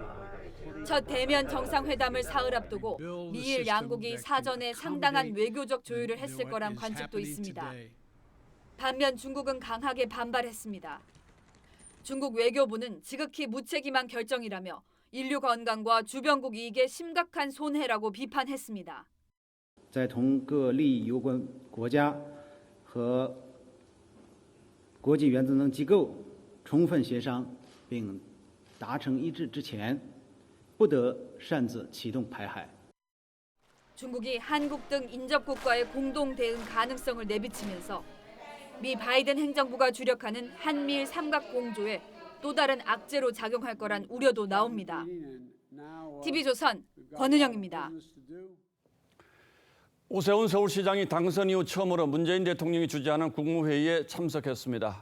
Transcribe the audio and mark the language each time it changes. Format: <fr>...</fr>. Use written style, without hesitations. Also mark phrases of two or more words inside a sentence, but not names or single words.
<ko>첫 대면 정상회담을 사흘 앞두고 미일 양국이 사전에 상당한 외교적 조율을 했을 거란 관측도 있습니다. 반면 중국은 강하게 반발했습니다. 중국 외교부는 지극히 무책임한 결정이라며 인류 건강과 주변국 이익에 심각한 손해라고 비판했습니다.</ko> <zh>在同各利益攸关国家和国际原子能机构充分协商并达成一致之前，不得擅自启动排海。</zh> <ko>중국이 한국 등 인접국과의 공동 대응 가능성을 내비치면서 미 바이든 행정부가 주력하는 한미일 삼각 공조에 또 다른 악재로 작용할 거란 우려도 나옵니다. TV조선 권은영입니다. 오세훈 서울시장이 당선 이후 처음으로 문재인 대통령이 주재하는 국무회의에 참석했습니다.</ko>